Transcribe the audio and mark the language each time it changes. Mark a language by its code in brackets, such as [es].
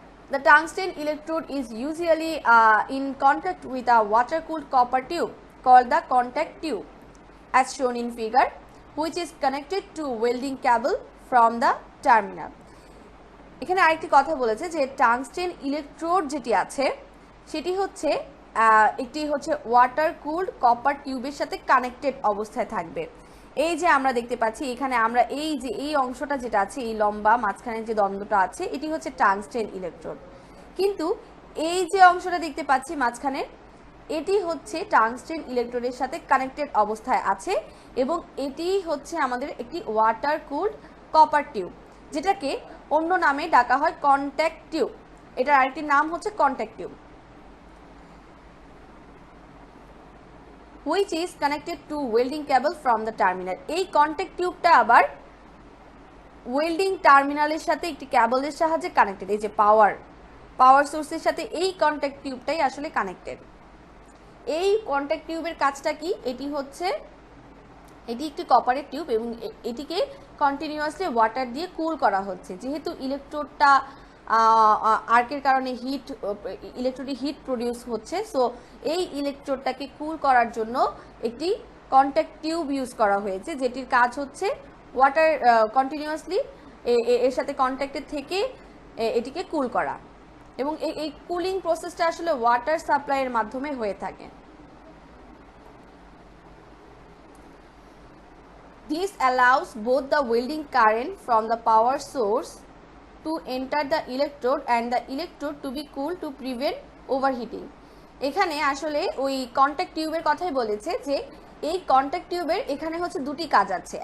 [en] The tungsten electrode is usually in contact with a water-cooled copper tube called the contact tube, as shown in figure, which is connected to welding cable from the terminal. [bn] এখানে আরেকটি কথা বলেছে যে tungsten electrode যেটি আছে সেটি হচ্ছে একটি ওয়াটার কুলড কপার টিউবের সাথে কানেক্টেড অবস্থায় থাকবে। এই যে আমরা দেখতে পাচ্ছি এখানে আমরা এই অংশটা যেটা আছে, এই লম্বা মাঝখানে যে দ্বন্দ্বটা আছে, এটি হচ্ছে টাংস্টেন ইলেকট্রোড। কিন্তু এই যে অংশটা দেখতে পাচ্ছি মাঝখানে, এটি হচ্ছে টাংস্টেন ইলেকট্রোডের সাথে কানেক্টেড অবস্থায় আছে, এবং এটি হচ্ছে আমাদের একটি ওয়াটার কুলড কপার টিউব, যেটাকে অন্য নামে ডাকা হয় কন্ট্যাক্ট টিউব। এটার আরেকটি নাম হচ্ছে contact tube, [en] which is connected to welding cable from the terminal. [bn] এই কন্ট্যাক্ট টিউবটা আবার ওয়েল্ডিং টার্মিনালের সাথে একটি কেবলের সাহায্যে কানেক্টেড। এই যে পাওয়ার সোর্সের সাথে এই কন্ট্যাক্ট টিউবটাই আসলে কানেক্টেড। এই কন্ট্যাক্ট টিউবের কাজটা কি? এটি একটি কপারের টিউব, এবং এটিকে কন্টিনিউয়াসলি ওয়াটার দিয়ে কুল করা হচ্ছে। যেহেতু ইলেকট্রোডটা আর্কের কারণে ইলেকট্রোডে হিট প্রডিউস হচ্ছে, সো এই ইলেকট্রোডটাকে কুল করার জন্য একটি কন্ট্যাক্ট টিউব ইউজ করা হয়েছে, যেটির কাজ হচ্ছে ওয়াটার কন্টিনিউয়াসলি এর সাথে কন্ট্যাক্টে থেকে এটিকে কুল করা, এবং এই কুলিং প্রসেসটা আসলে ওয়াটার সাপ্লাইয়ের মাধ্যমে হয়ে থাকে। [en] This allows both the welding current from the power source to enter the electrode and the electrode to be cooled to prevent overheating. [bn] এখানে আসলে ওই কন্ট্যাক্ট টিউবের কথাই বলেছে যে এই কন্ট্যাক্ট টিউবের এখানে হচ্ছে দুটি কাজ আছে।